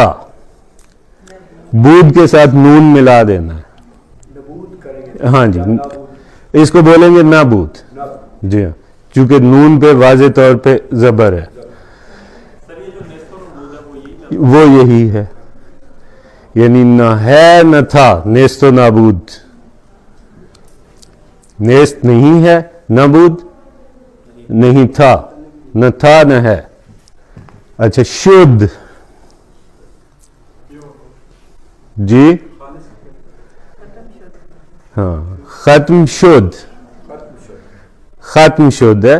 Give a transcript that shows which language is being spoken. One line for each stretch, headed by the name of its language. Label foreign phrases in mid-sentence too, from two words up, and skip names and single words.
Urdu: بود کے ساتھ نون ملا دینا ہے. ہاں جی اس کو بولیں گے نابود. جی ہاں چونکہ نون پہ واضح طور پہ زبر ہے. وہ یہی ہے یعنی نہ ہے نہ تھا نیست و نابود. نیست نہیں ہے نابود نہیں تھا نہ تھا نہ ہے. اچھا شدھ جی ہاں ختم شدھ ختم شدھ ہے.